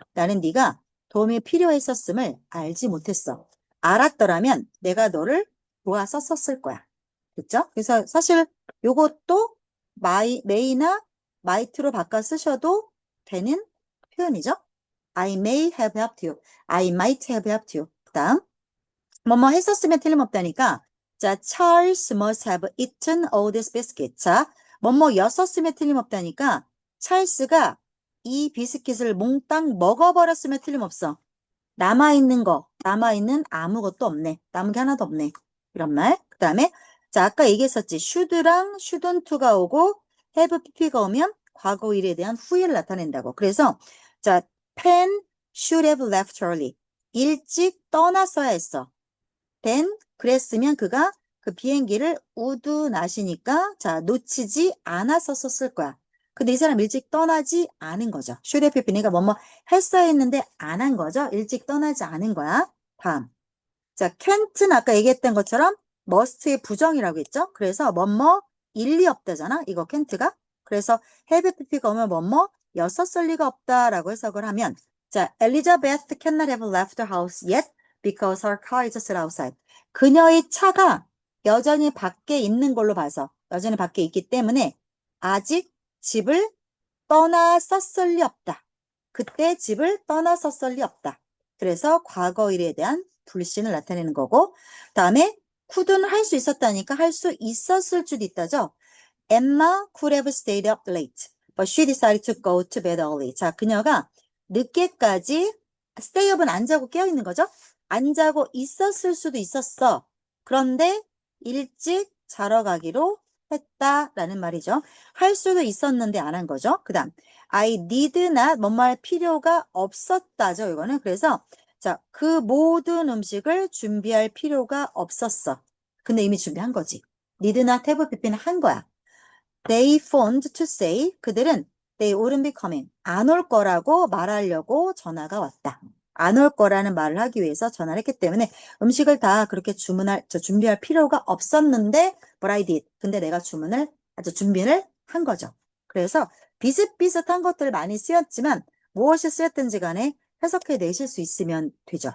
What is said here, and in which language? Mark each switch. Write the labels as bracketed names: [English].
[Korean] 나는 네가 도움이 필요했었음을 알지 못했어. 알았더라면 내가 너를 도왔었을 거야. 그렇죠? 그래서 사실 요것도 may나 might로 바꿔 쓰셔도 되는 표현이죠. [English] I may have helped you. I might have helped you. [Korean] 그 다음 뭐뭐 했었으면 틀림없다니까 자, [English] Charles must have eaten all this biscuit. [Korean] 자, 뭐뭐였었으면 틀림없다니까 찰스가 이 비스킷을 몽땅 먹어버렸으면 틀림없어. 남아있는 아무것도 없네. 남은 게 하나도 없네. 이런 말. 그 다음에 자, 아까 얘기했었지. should랑 shouldn't가 오고 have pp가 오면 과거 일에 대한 후회를 나타낸다고. 그래서 자, [English] Pen should have left early. [Korean] 일찍 떠났어야 했어. then 그랬으면 그가 그 비행기를 would not이니까 자 놓치지 않았었을 거야. 근데 이 사람 일찍 떠나지 않은 거죠. should have been이가 뭐뭐 했어야 했는데 안 한 거죠. 일찍 떠나지 않은 거야. 다음. 자, can't는 아까 얘기했던 것처럼 must의 부정이라고 했죠. 그래서 뭐뭐 일리 없다잖아. 이거 can't가. 그래서 have pp가 오면 뭐뭐 였었을 리가 없다라고 해석을 하면 자, [English] Elizabeth cannot have left her house yet because her car is still outside. [Korean] 그녀의 차가 여전히 밖에 있는 걸로 봐서 여전히 밖에 있기 때문에 아직 집을 떠났었을 리 없다. 그때 집을 떠났었을 리 없다. 그래서 과거 일에 대한 불신을 나타내는 거고 다음에 could는 할 수 있었다니까 할 수 있었을 수도 있다죠. [English] Emma could have stayed up late, but she decided to go to bed early. [Korean] 자, 그녀가 늦게까지 stay up은 안 자고 깨어 있는 거죠. 안 자고 있었을 수도 있었어. 그런데 일찍 자러 가기로 했다라는 말이죠. 할 수도 있었는데 안 한 거죠. 그 다음 [English] I did not [Korean] 뭐뭐 할 필요가 없었다죠. 이거는 그래서 자, 그 모든 음식을 준비할 필요가 없었어. 근데 이미 준비한 거지. [English] did not have pp는 [Korean] 한 거야. [English] They phoned to say [Korean] 그들은 [English] they wouldn't be coming [Korean] 안 올 거라고 말하려고 전화가 왔다. 안 올 거라는 말을 하기 위해서 전화를 했기 때문에 음식을 다 그렇게 준비할 필요가 없었는데 [English] but I did. [Korean] 근데 내가 준비를 한 거죠. 그래서 비슷비슷한 것들 많이 쓰였지만 무엇이 쓰였든지 간에 해석해 내실 수 있으면 되죠.